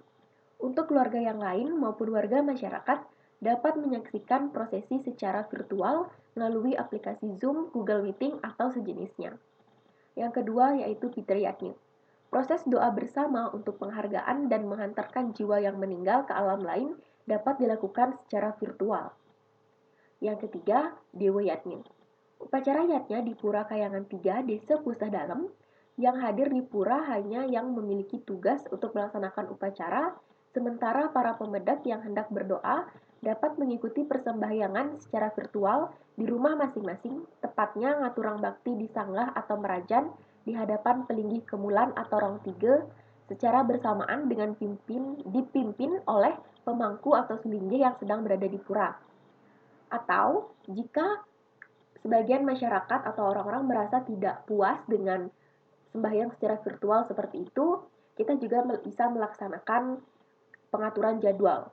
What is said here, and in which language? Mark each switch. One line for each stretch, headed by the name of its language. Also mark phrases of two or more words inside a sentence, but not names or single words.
Indonesian: Untuk keluarga yang lain maupun warga masyarakat dapat menyaksikan prosesi secara virtual melalui aplikasi Zoom, Google Meeting, atau sejenisnya. Yang kedua yaitu Pitriyatnya. Proses doa bersama untuk penghargaan dan menghantarkan jiwa yang meninggal ke alam lain dapat dilakukan secara virtual. Yang ketiga, Dewa Yatnya. Upacara yatnya di Pura Kayangan 3, Desa Pusah Dalem, yang hadir di pura hanya yang memiliki tugas untuk melaksanakan upacara, sementara para pemedat yang hendak berdoa dapat mengikuti persembahyangan secara virtual di rumah masing-masing, tepatnya
Balinese: ngaturang bakti
Indonesian: di sanggah atau merajan di hadapan pelinggih kemulan atau rong tiga, secara bersamaan dengan dipimpin oleh pemangku atau selinggih yang sedang berada di pura. Atau jika sebagian masyarakat atau orang-orang merasa tidak puas dengan sembahyang secara virtual seperti itu, kita juga bisa melaksanakan pengaturan jadwal.